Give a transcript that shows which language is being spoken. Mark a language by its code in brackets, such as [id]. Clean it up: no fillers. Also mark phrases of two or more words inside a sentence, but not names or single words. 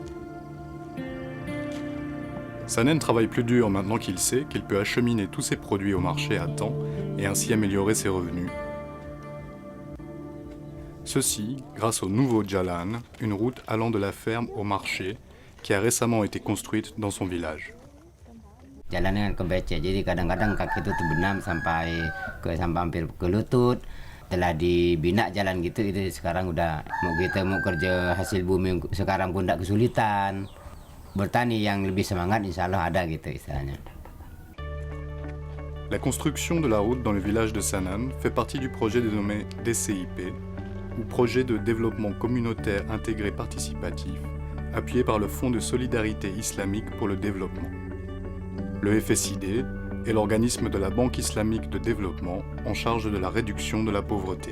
[fr] Sanen travaille plus dur maintenant qu'il sait qu'il peut acheminer tous ses produits au marché à temps et ainsi améliorer ses revenus. Ceci grâce au nouveau Jalan, une route allant de la ferme au marché qui a récemment été construite dans son village. [id] Jalannya kan kebecek, jadi kadang-kadang kaki itu terbenam sampai hampir ke lutut. Setelah dibina jalan gitu, itu sekarang udah kita mau kerja hasil bumi sekarang pun tidak kesulitan. Bertani yang lebih semangat [ar] insya Allah [id] ada gitu istilahnya. [fr] La construction de la route dans le village de Sanan fait partie du projet dénommé DCIP, ou Projet de développement communautaire intégré participatif, appuyé par le Fonds de solidarité islamique pour le développement. Le FSID est l'organisme de la Banque islamique de développement en charge de la réduction de la pauvreté.